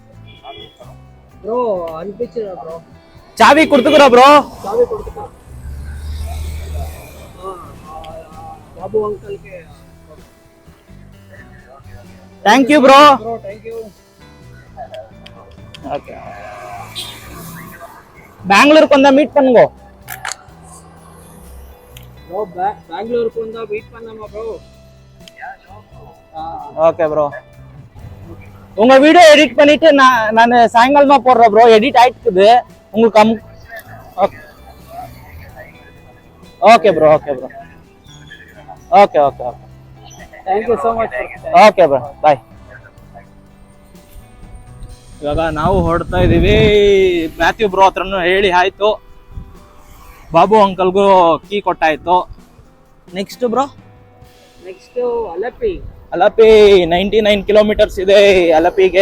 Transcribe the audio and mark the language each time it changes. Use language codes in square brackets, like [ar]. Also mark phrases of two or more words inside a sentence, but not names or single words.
[kn] ಚಾವಿ ಕೊಡ್ತುಗ್ರ ಬ್ರೋ. [en] thank you bro. [kn] ಓಕೆ, [ta] பெங்களூருக்கு வந்தா மீட் பண்ணுங்க ப்ரோ. பெங்களூருக்கு வந்தா மீட் பண்ணாமா ப்ரோ? [en] okay bro. [ta] உங்க வீடியோ எடிட் பண்ணிட்டு நான் சாயங்காலமா போடுறேன் ப்ரோ. எடிட் ஆயிடுக்குது உங்களுக்கு. [en] okay bro. okay. thank you so much. okay bro, bye. [kn] ಇವಾಗ ನಾವು ಹೊರಡ್ತಾ ಇದೀವಿ. ಮ್ಯಾಥ್ಯೂ ಬ್ರೋ ಹತ್ರನೂ ಹೇಳಿ ಆಯ್ತು. ಬಾಬು ಅಂಕಲ್ಗೂ ಕೀ ಕೊಟ್ಟಾಯ್ತು. [en] next bro, next [kn] ಅಲಪಿ 99 ಕಿಲೋಮೀಟರ್ಸ್ ಇದೆ ಅಲಪಿಗೆ.